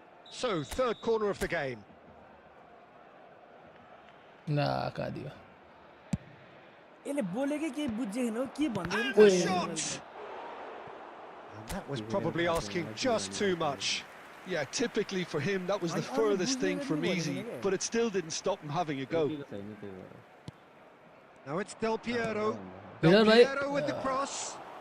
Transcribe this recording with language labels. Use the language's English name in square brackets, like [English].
[English] So, third corner of the game. [Nepali] ना कहाँ दियो यसले बोलेकै केही बुझेन हो के भन्दै [English] And the shot! And that was probably asking just too much. Yeah, typically for him, that was the furthest thing from easy, but it still didn't stop him having a go. Now it's Del Piero. Vidal [Nepali] bhai. [English] Piero with the cross.